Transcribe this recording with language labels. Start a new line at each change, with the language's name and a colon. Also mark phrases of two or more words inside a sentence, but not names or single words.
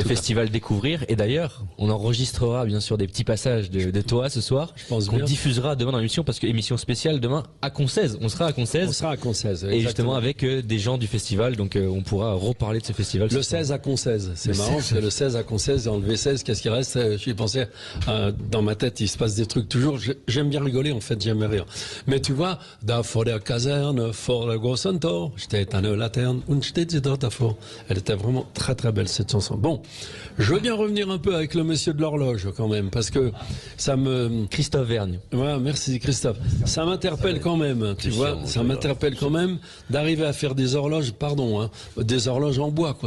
French: Le festival Découvrir, et d'ailleurs on enregistrera bien sûr des petits passages de toi ce soir, qu'on diffusera demain dans l'émission, parce que émission spéciale demain à Concesse. On sera à Concesse, et justement avec des gens du festival, donc on pourra reparler de ce festival. Le 16 à Concesse, c'est marrant parce que le 16 à Concesse, dans le V16, qu'est-ce qui reste? J'y pensais, dans ma tête il se passe des trucs toujours. J'aime bien rigoler en fait, j'aime rire. Mais tu vois,
German: da vor der Kaserne, vor der großen Tor, steht eine Laterne und steht sie dort davor.
French: Elle était vraiment très très belle cette chanson. Bon, je veux bien revenir un peu avec le monsieur de l'horloge quand même, parce que ça me... Christophe Vergne. Ouais, merci Christophe. Ça m'interpelle quand même, tu vois, ça m'interpelle quand même d'arriver à faire des horloges, des horloges en bois, quoi.